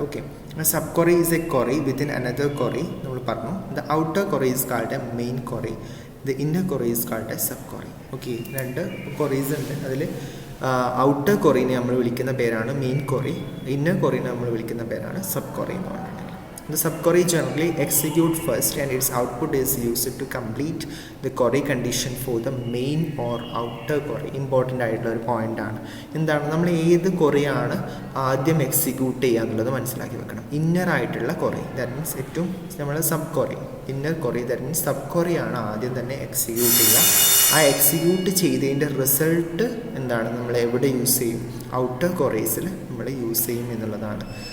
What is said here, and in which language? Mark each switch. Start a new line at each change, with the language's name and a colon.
English: okay, sub query is a query within another query
Malayalam: നമ്മൾ പറഞ്ഞു.
English: The outer query is called a main query. The inner query is called a sub query.
Malayalam: Okay, രണ്ട് queries ഉണ്ട്. അതിൽ outer ക്വറീനെ നമ്മൾ വിളിക്കുന്ന പേരാണ് main query, inner ക്വറീനെ നമ്മൾ വിളിക്കുന്ന പേരാണ് സബ് ക്വറി എന്ന് പറഞ്ഞിട്ടുണ്ടെങ്കിൽ.
English: The subquery generally execute first and its output is used to complete the query condition for the main or outer query.
Malayalam: Important ആയിട്ടുള്ള ഒരു പോയിൻ്റാണ്. എന്താണ്, നമ്മൾ ഏത് ക്വറിയാണ് ആദ്യം എക്സിക്യൂട്ട് ചെയ്യുക എന്നുള്ളത് മനസ്സിലാക്കി വെക്കണം. ഇന്നർ ആയിട്ടുള്ള ക്വറി,
English: that means
Malayalam: ഏറ്റവും നമ്മൾ sub query, inner query, that means sub ക്വറിയാണ് ആദ്യം തന്നെ എക്സിക്യൂട്ട് ചെയ്യുക. ആ എക്സിക്യൂട്ട് ചെയ്തതിൻ്റെ റിസൾട്ട് എന്താണ്, നമ്മൾ എവിടെ യൂസ് ചെയ്യും, ഔട്ടർ ക്വറീസിൽ നമ്മൾ യൂസ് ചെയ്യും എന്നുള്ളതാണ്.